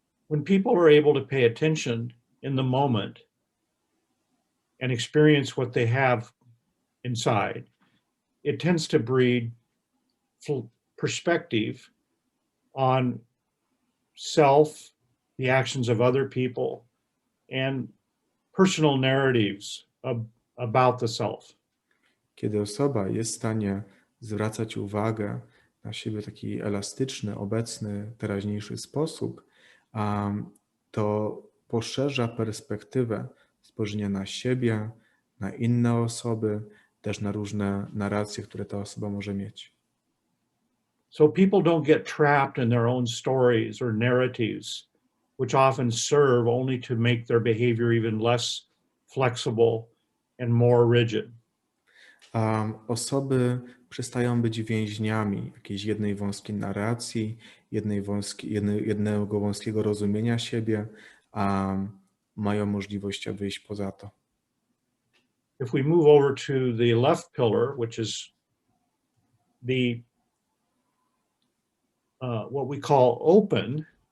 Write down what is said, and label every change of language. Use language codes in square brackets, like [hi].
[en] When people are able to pay attention in the moment and experience what they have inside, it tends to breed perspective on self, the actions of other people, and personal narratives about the self. [pl] Kiedy osoba jest w stanie zwracać uwagę na siebie w taki elastyczny, obecny, teraźniejszy sposób, to poszerza perspektywę spojrzenia na siebie, na inne osoby, też na różne narracje, które ta osoba może mieć. [en] So people don't get trapped in their own stories or narratives, which often serve only to make their behavior even less flexible and more rigid. [pl] Osoby przestają być więźniami jakiejś jednej wąskiej narracji, jednego wąskiego rozumienia siebie, a mają możliwość wyjść poza to. [en] If we move over to the left pillar, which is the what we call open,